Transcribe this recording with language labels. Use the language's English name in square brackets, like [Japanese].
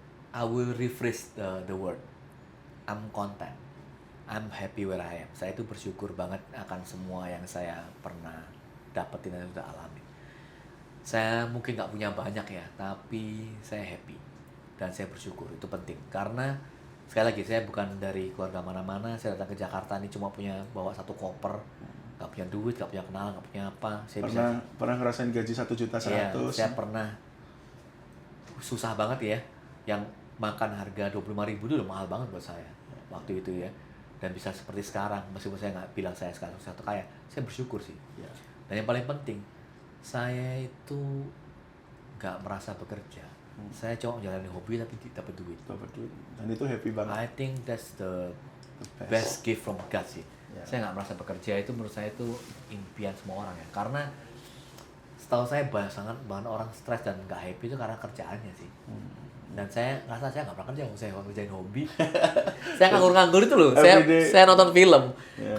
[English] I will rephrase the word. I'm content. I'm happy where I am. [Indonesian] Saya itu bersyukur banget akan semua yang saya pernah dapetin dan udah alami. Saya mungkin nggak punya banyak ya, tapi saya happy dan saya bersyukur, itu penting. Karena sekali lagi saya bukan dari keluarga mana-mana. Saya datang ke Jakarta ini cuma punya bawa satu koper, nggak punya duit, nggak punya kenalan, nggak punya apa. Saya pernah ngerasain gaji 1.100.000? Iya, saya pernah susah banget ya, yang makan harga 25.000 itu udah mahal banget buat saya waktu itu ya. Dan bisa seperti sekarang, meskipun saya nggak bilang saya sekarang satu kaya, saya bersyukur sih. Ya. Dan yang paling penting, saya itu nggak merasa bekerja. Saya cuma menjalani hobi tapi dapat duit. Dapat duit. Dan itu happy banget. [English] I think that's the best gift from God sih. Yeah. [Indonesian] Saya nggak merasa bekerja, itu menurut saya itu impian semua orang ya. Karena setahu saya banyak orang stres dan nggak happy itu karena kerjaannya sih. Dan saya ngerasa saya nggak pernah kerja, saya ngerjain hobi. Saya nganggur-nganggur itu loh. Saya nonton film. [English] Yeah.